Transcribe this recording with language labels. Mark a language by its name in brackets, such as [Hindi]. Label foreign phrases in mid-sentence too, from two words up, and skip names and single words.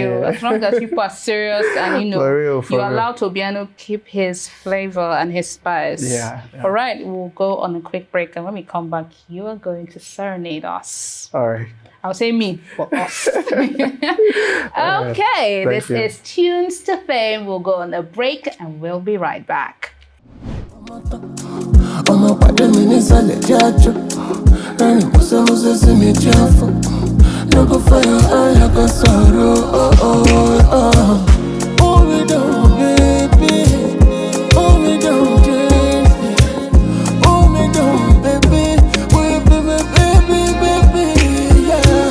[English] As long as people are serious and you allow Tobiano keep his flavor and his spice. Yeah. All right, we'll go on a quick break, and when we come back, you are going to serenade us. All right. I'll say me, but us. Okay, this is Tunes to Fame. We'll go on a break, and we'll be right back. [Yoruba] Ọmọ pàdé mi nísàlẹ̀ jájọ́ rẹ́rìn músẹ́músẹ́ sí mi jáfọ́ lógo fire alága sọ̀rọ̀ [English] hold me down baby, hold me down baby, hold me down baby, baby, yeah.